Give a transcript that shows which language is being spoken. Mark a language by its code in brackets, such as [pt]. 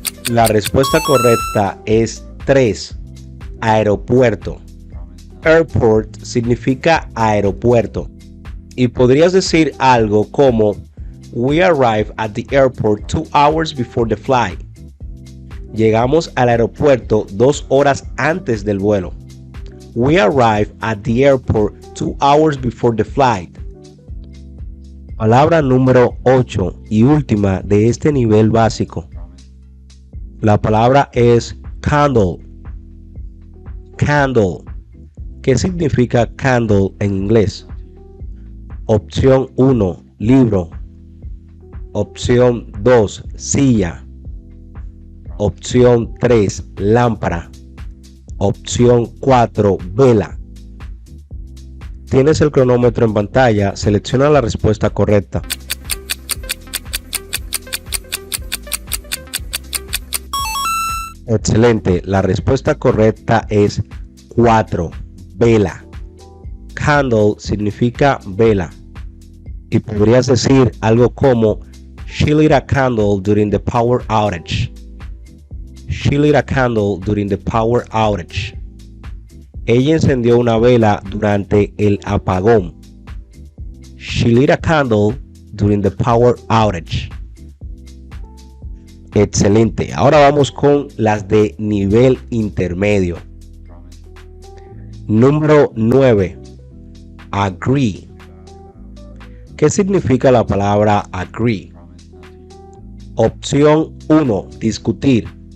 [es] La respuesta correcta es 3, aeropuerto. Airport significa aeropuerto. Y podrías decir algo como [en] We arrived at the airport 2 hours before the flight. [es] Llegamos al aeropuerto 2 horas antes del vuelo. [en] We arrived at the airport 2 hours before the flight. [es] Palabra número 8 y última de este nivel básico. La palabra es candle. Candle. ¿Qué significa candle en inglés? Opción 1, libro. Opción 2, silla. Opción 3, lámpara. Opción 4, vela. Tienes el cronómetro en pantalla. Selecciona la respuesta correcta. Excelente. La respuesta correcta es 4, vela. Candle significa vela. Y podrías decir algo como [en] She lit a candle during the power outage. She lit a candle during the power outage. [es] Ella encendió una vela durante el apagón. [en] She lit a candle during the power outage. [es] Excelente. Ahora vamos con las de nivel intermedio. Número 9. Agree. ¿Qué significa la palabra agree? Opción 1, discutir.